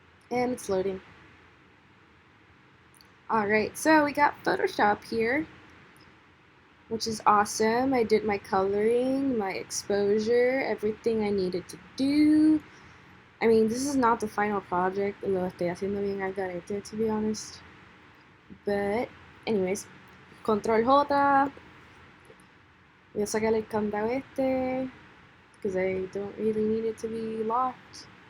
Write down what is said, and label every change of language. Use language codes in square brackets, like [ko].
[en] And it's loading. Alright, so we got Photoshop here, which is awesome. I did my coloring, my exposure, everything I needed to do. I mean, this is not the final project. [es] Lo estoy haciendo bien al garete, [en] to be honest. But, anyways, Control J. [es] Voy a sacar el candado este, [en] because I don't really need it to be locked.